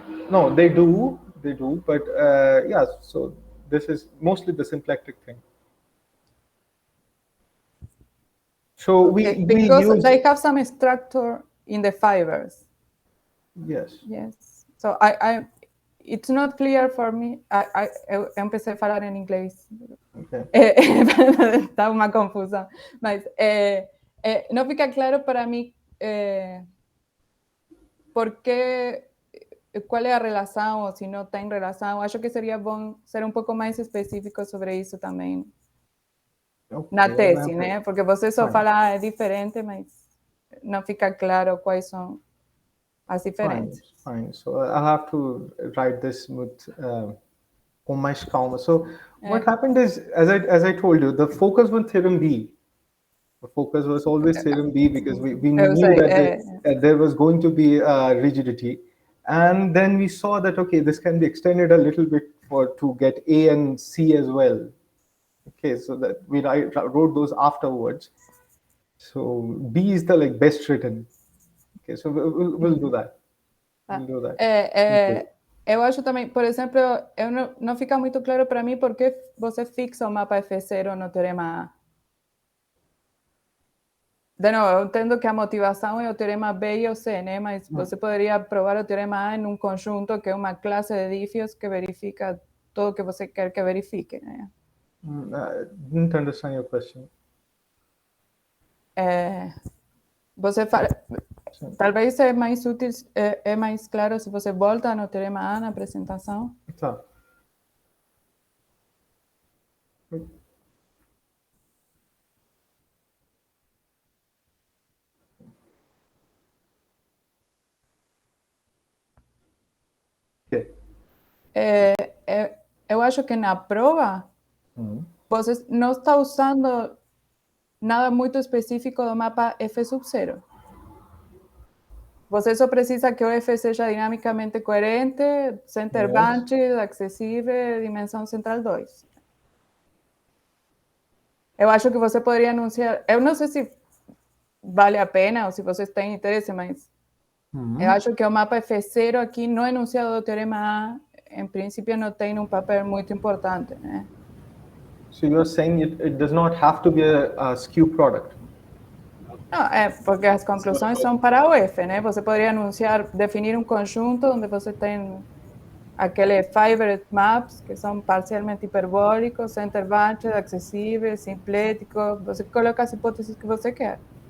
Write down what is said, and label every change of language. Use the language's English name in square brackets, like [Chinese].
[English] No, they do, but yeah, so this is mostly the symplectic thing. So because use, they have some structure in the fibers. Yes. Yes. So it's not clear for me. [Portuguese] Eu empecé a falar em inglês. [English] Okay. [Portuguese] Está uma confusão. Mas não fica claro para mim qual é a relação ou se não tem relação. Acho que seria bom ser um pouco mais específico sobre isso também. Na tese, né? Porque você só fala é diferente, mas não fica claro quais são as diferenças. [English] Fine. So I have to write this with [Portuguese] com mais calma. [English] So what happened is, as I told you, the focus was theorem B. The focus was always theorem B because we knew that there was going to be rigidity, and then we saw that okay, this can be extended a little bit to get A and C as well. Okay, so that we wrote those afterwards. So B is the best written. Okay, so we'll do that. We'll do that. [Portuguese] Eu acho também, por exemplo, não fica muito claro para mim por que você fixa o mapa F0 no teorema A. De novo, eu entendo que a motivação é o teorema B e o C, né? Mas você poderia provar o teorema A em um conjunto que é uma classe de dífios que verifica tudo o que você quer que verifique, né? [English] I didn't understand your question. [Portuguese] Você fala, talvez é mais útil, é mais claro se você volta no teorema A na apresentação. Tá. Eu acho que na prova você não está usando nada muito específico do mapa F sub 0. Você só precisa que o F seja dinamicamente coerente, center bunches, acessível, dimensão central 2. Eu acho que você poderia anunciar, eu não sei se vale a pena ou se vocês têm interesse, mas eu acho que o mapa F0 aqui no enunciado do teorema A, em princípio, não tem um papel muito importante, né? [English] So you're saying it does not have to be a skew-product? [Portuguese] Não, porque as conclusões são para o F, né? Você poderia definir um conjunto onde você tem aquele Fibred maps, que são parcialmente hiperbólicos, center bunches, acessíveis, simpléticos, você coloca as hipóteses que você quer.